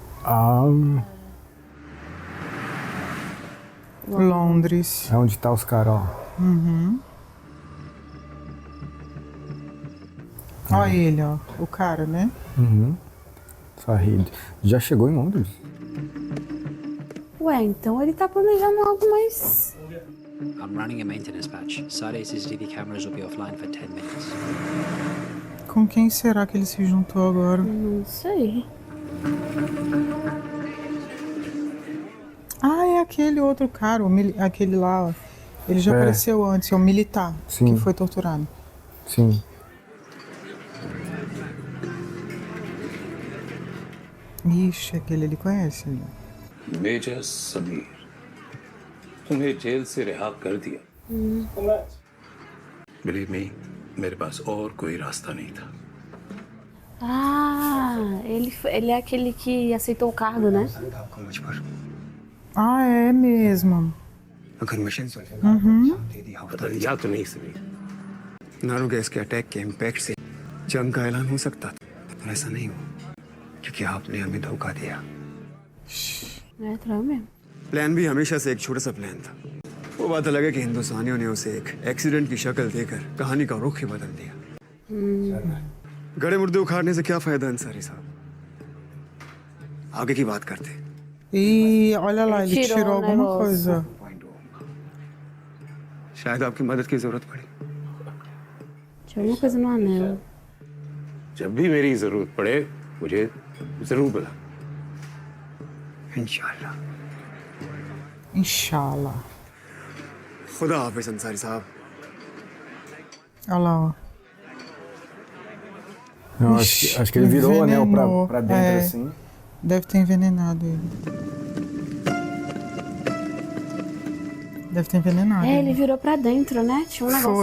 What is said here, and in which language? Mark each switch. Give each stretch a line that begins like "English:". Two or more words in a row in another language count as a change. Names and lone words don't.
Portuguese: Londres. É onde tá os caras, ó. Olha ele, ó. O cara, né? Sahid. Já chegou em Londres? Ué, então ele tá planejando algo mais...
English: I'm running a maintenance patch. Saturday CCTV cameras will be offline for 10 minutes.
Portuguese: Com quem será que ele se juntou agora? Não sei. É aquele outro cara, aquele lá, ó. Ele já apareceu antes, é o militar que foi torturado. Sim. Ixi, aquele ele conhece.
Hindi: मेजर समीर तुम्हें जेल से रिहा कर दिया
English: believe me
Hindi: मेरे पास और कोई रास्ता नहीं था
Portuguese: Ele é aquele que aceitou o cargo, né? É mesmo.
Hindi: या तो नहीं समीर नारो गैस के अटैक के इम्पैक्ट से जंग का ऐलान हो सकता था, पर ऐसा नहीं हुआ क्योंकि आपने हमें धोखा दिया।
Portuguese: Traiu mesmo.
Hindi: प्लान भी हमेशा से एक छोटा सा प्लान था। वो बात अलग है कि हिंदुस्तानियों ने उसे एक एक्सीडेंट की शक्ल देकर कहानी का रुख ही बदल दिया। गड़े मुर्दे उखाड़ने से क्या फायदा अंसारी साहब? आगे की बात करते।
Portuguese: Olha lá, ele tirou alguma coisa.
Hindi: शायद आपकी मदद की जरूरत पड़ी।
Portuguese: Tirou alguma coisa no anel.
Hindi: जब भी मेरी जरूरत पड़े मुझे जरूर बुला इंशाल्लाह।
Portuguese: Inshallah.
Hindi: खुदा हाफिज अंसारी साहब।
Portuguese: Olha lá, ó. Não, acho que ele virou o anel pra dentro assim. Deve ter envenenado ele. Deve ter envenenado. Ele virou pra dentro, né? Tinha um negócio